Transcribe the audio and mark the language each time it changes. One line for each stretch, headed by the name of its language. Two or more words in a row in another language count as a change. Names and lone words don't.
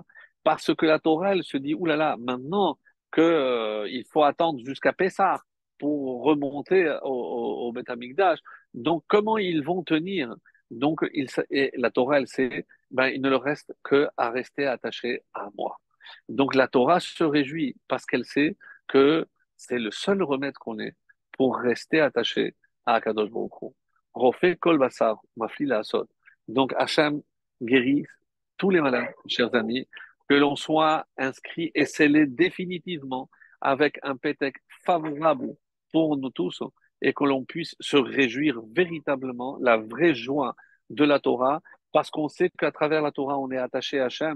French: Parce que la Torah, elle se dit, oulala, maintenant que, il faut attendre jusqu'à Pessah pour remonter au Beth Amikdash. Donc, comment ils vont tenir? Donc, et la Torah, elle sait, ben, il ne leur reste que à rester attaché à moi. Donc, la Torah se réjouit parce qu'elle sait que c'est le seul remède qu'on ait pour rester attaché à
Hebrew: הקדוש ברוך הוא. רופא כל בשר, מפליא לעשות.
French: Donc, Hachem guérit tous les malades, chers amis, que l'on soit inscrit et scellé définitivement avec un pétec favorable pour nous tous et que l'on puisse se réjouir véritablement la vraie joie de la Torah parce qu'on sait qu'à travers la Torah, on est attaché à Hachem.